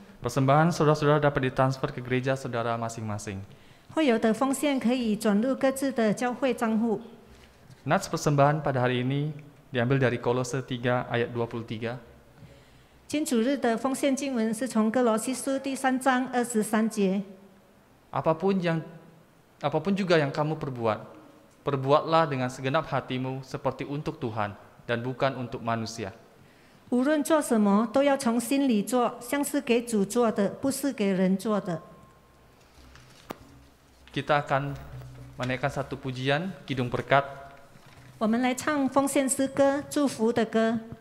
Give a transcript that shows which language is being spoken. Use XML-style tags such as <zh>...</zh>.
<id>Persembahan saudara-saudara dapat ditransfer ke gereja saudara masing-masing.</id> <zh>会有的奉献可以转入各自的教会账户。</zh> <id>Nats persembahan pada hari ini diambil dari Kolose 3 ayat 23.</id> <zh>今主日的奉献经文是从哥罗西书第3章23节。</zh> <id>Apapun juga yang kamu perbuat, perbuatlah dengan segenap hatimu seperti untuk Tuhan dan bukan untuk manusia.</id> <zh>无论做什么，都要从心里做，像是给主做的，不是给人做的。</zh> <id>Kita akan menaikkan satu pujian, Kidung Berkat.</id> <zh>我们来唱奉献诗歌，祝福的歌。</zh>